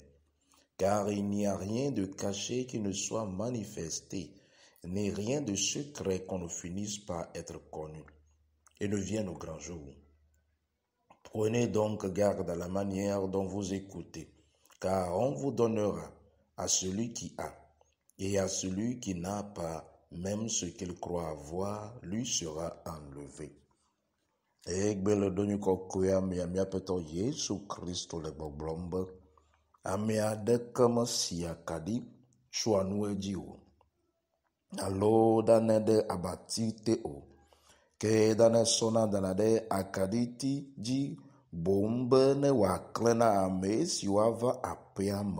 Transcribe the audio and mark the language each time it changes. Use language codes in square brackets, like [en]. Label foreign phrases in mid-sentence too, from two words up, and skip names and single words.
[fr] Car il n'y a rien de caché qui ne soit manifesté, ni rien de secret qu'on ne finisse par être connu, et ne vienne au grand jour. Prenez donc garde à la manière dont vous écoutez, car on vous donnera à celui qui a, et à celui qui n'a pas, même ce qu'il croit avoir, lui sera enlevé. [ee] Egbele donyu kɔkɔe amea miaƒetɔ Yesu Kristo le gbɔgblɔm be, ame aɖeke mesi akaɖi tsoa nu edzi o, alo dane ɖe abati te o, ke dane sɔna dana ɖe akaɖiti dzi boŋ be ne wòaklẽ na ame siwo ava aƒea me.